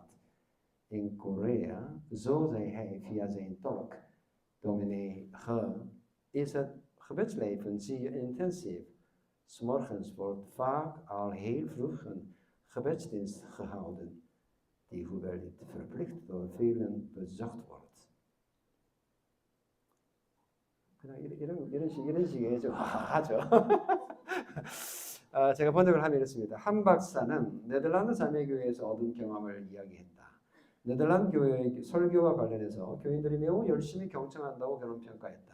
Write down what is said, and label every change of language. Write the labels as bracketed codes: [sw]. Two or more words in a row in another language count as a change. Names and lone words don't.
[nl] In Korea, zo zei hij via zijn tolk, dominee Ge, is het gebedsleven zeer intensief. 's Morgens wordt vaak al heel vroeg een gebedsdienst gehouden, die hoewel niet verplicht door velen bezocht wordt. [ko] 그냥 이런 식의 좀 하죠. 제가 번역을 하면 이렇습니다. 한 박사는 네덜란드 자매교회에서 얻은 경험을 이야기했다. 네덜란드 교회의 설교와 관련해서 교인들이 매우 열심히 경청한다고 평가했다.